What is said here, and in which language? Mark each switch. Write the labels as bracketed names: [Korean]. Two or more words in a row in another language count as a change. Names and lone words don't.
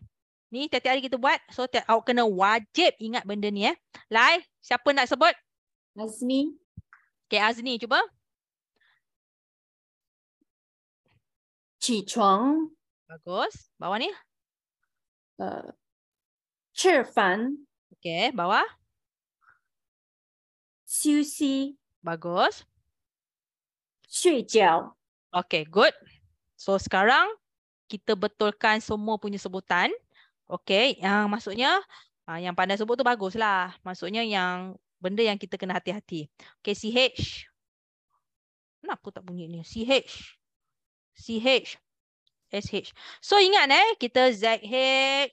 [Malay] Ni tiap-tiap hari kita buat. So awak kena wajib ingat benda ni Lai, siapa nak sebut? Azni. Okey, Azni cuba. [Chinese] 起床 [Malay] Bagus. Bawah ni. [Chinese] 吃饭 [Malay] Okey, bawah. [Chinese] 休息 [Malay] Bagus. [Chinese] 睡觉 [English] Okay, good. [Malay] So sekarang kita betulkan semua punya sebutan. Okay, yang maksudnya yang pandai sebut tu baguslah. Maksudnya yang benda yang kita kena hati-hati. Okay, CH. Kenapa tak bunyi ni? CH. SH. So ingat kita ZH.